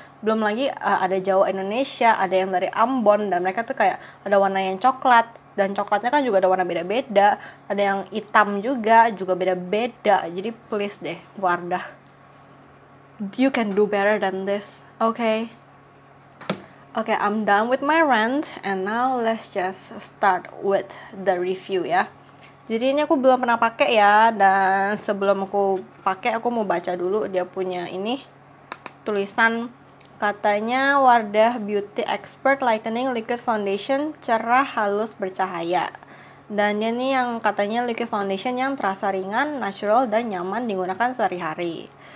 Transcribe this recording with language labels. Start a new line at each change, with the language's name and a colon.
Indonesian: Belum lagi ada Jawa Indonesia, ada yang dari Ambon, dan mereka tuh kayak ada warna yang coklat, dan coklatnya kan juga ada warna beda-beda, ada yang hitam juga beda-beda.
English: Jadi please deh Wardah, you can do better than this. Okay, I'm done with my rant, and now let's just start with the review ya.
Indonesian: Jadi ini aku belum pernah pakai ya, dan sebelum aku pakai aku mau baca dulu dia punya ini tulisan. Katanya Wardah Beauty Expert Lightening Liquid Foundation cerah, halus, bercahaya. Dan ini yang katanya liquid foundation yang terasa ringan, natural, dan nyaman digunakan sehari-hari.